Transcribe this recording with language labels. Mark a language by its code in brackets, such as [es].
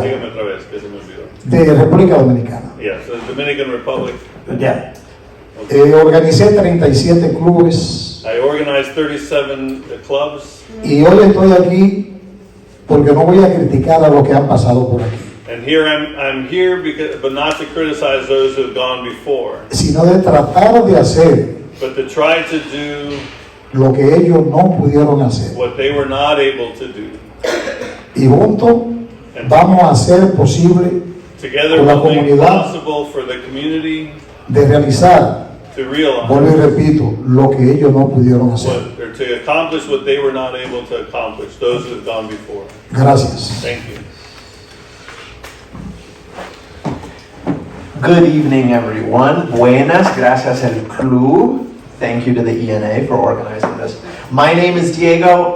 [es] dígame otra vez, que se me olvidó. de República Dominicana. [en] Yeah, so the Dominican Republic. [es] Ya. Organicé 37 clubes [en] I organized 37 clubs, [es] y hoy estoy aquí porque no voy a criticar a los que han pasado por aquí, [en] and here I'm here because, but not to criticize those who have gone before, [es] sino de tratar de hacer [en] but to try to do [es] lo que ellos no pudieron hacer. [en] what they were not able to do. [es] Y juntos vamos a hacer posible [en] Together [es] con la [en] we'll make [es] comunidad [en] possible for the community [es] de realizar [en] to realize [es] vuelvo y repito, lo que ellos no pudieron hacer. [en] what, or to accomplish what they were not able to accomplish, those who have gone before. [es] Gracias. [en] Thank you. Good evening, everyone. [es] Buenas, gracias el club. [en] Thank you to the ENA for organizing this. My name is Diego.